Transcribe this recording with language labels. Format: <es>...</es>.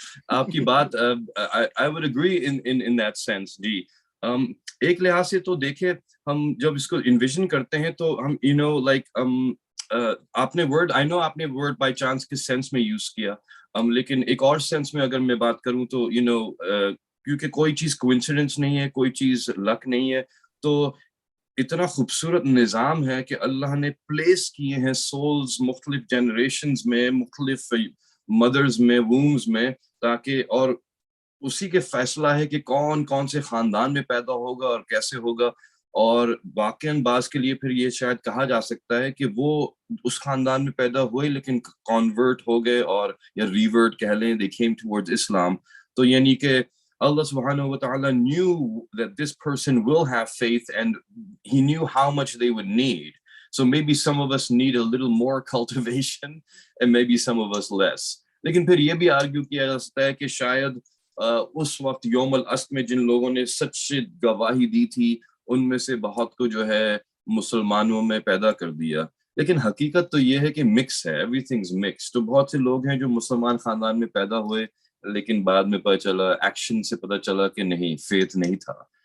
<hi>आपकी बात</hi> <en>I would agree in that sense जी.</en> <hi>एक लिहाज से तो देखिए, हम जब इसको envision करते हैं तो हम आपने word by chance किस sense में use किया, लेकिन एक और sense में अगर मैं बात करूं तो क्योंकि कोई चीज coincidence नहीं है, कोई चीज luck नहीं है, तो इतना खूबसूरत निज़ाम है कि अल्लाह ने प्लेस किए हैं souls मुख्तलिफ generations में, मुख्तलिफ mothers में, wombs में, ताकि और उसी के फैसला है कि कौन कौन से खानदान में पैदा होगा और कैसे होगा. और वाकईन बाज के लिए फिर ये शायद कहा जा सकता है कि वो उस खानदान में पैदा हुए लेकिन कन्वर्ट हो गए, और या रिवर्ट कह लें,</hi> <en>they came towards Islam.</en> <hi>तो यानी कि</hi> <en>Allah subhanahu wa ta'ala knew that this person will have faith and he knew how much they would need. So maybe some of us need a little more cultivation and maybe some of us less.</en> <hi>लेकिन फिर ये भी argue किया जा सकता है कि शायद उस वक्त यौम अल-अस्र में जिन लोगों ने सच्ची गवाही दी थी उनमें से बहुत को जो है मुसलमानों में पैदा कर दिया. लेकिन हकीकत तो ये है कि मिक्स है, एवरीथिंग्स मिक्स. तो बहुत से लोग हैं जो मुसलमान खानदान में पैदा हुए लेकिन बाद में पता चला, एक्शन से पता चला कि नहीं, फेथ नहीं था.</hi>